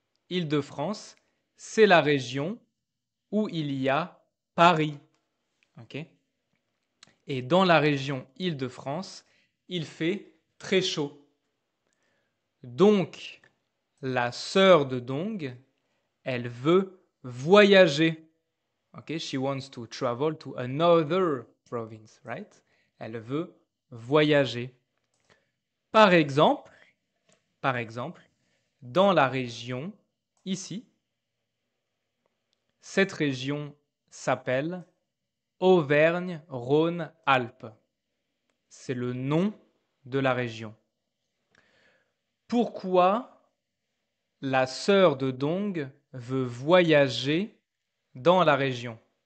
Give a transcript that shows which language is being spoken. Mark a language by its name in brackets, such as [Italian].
[French] Île-de-France, c'est la région où il y a Paris. Okay? Et dans la région Île-de-France, il fait très chaud. Donc, la sœur de Dong, elle veut voyager. Okay? [English] She wants to travel to another province, right? [French] Elle veut voyager. Par exemple, dans la région ici, cette région s'appelle Auvergne-Rhône-Alpes. C'est le nom de la région. Pourquoi la sœur de Dong veut voyager dans la région?